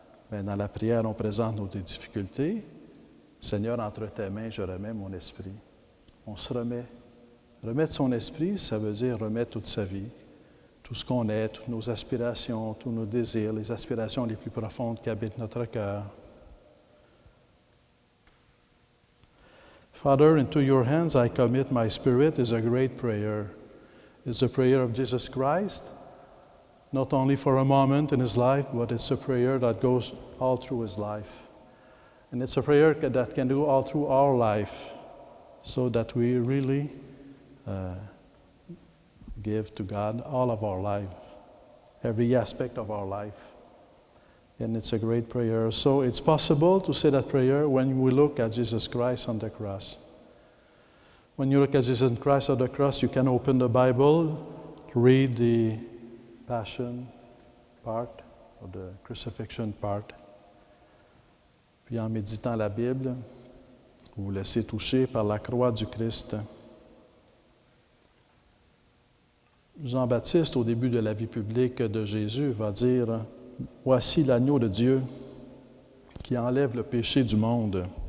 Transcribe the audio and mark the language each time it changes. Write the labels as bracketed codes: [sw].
[fr] Mais dans la prière, on présente nos difficultés. Seigneur, entre tes mains, je remets mon esprit. On se remet. Remettre son esprit, ça veut dire remettre toute sa vie. Tout ce qu'on est, toutes nos aspirations, tous nos désirs, les aspirations les plus profondes qui habitent notre cœur. [en] Father, into your hands I commit my spirit is a great prayer. It's a prayer of Jesus Christ, not only for a moment in his life, but it's a prayer that goes all through his life. And it's a prayer that can do all through our life, so that we really give to God all of our life, every aspect of our life. And it's a great prayer. So it's possible to say that prayer when we look at Jesus Christ on the cross. When you look at Jesus Christ on the cross, you can open the Bible, read the Passion part, or the Crucifixion part. [fr] Puis en méditant la Bible, vous vous laissez toucher par la croix du Christ. Jean-Baptiste, au début de la vie publique de Jésus, va dire « Voici l'agneau de Dieu qui enlève le péché du monde.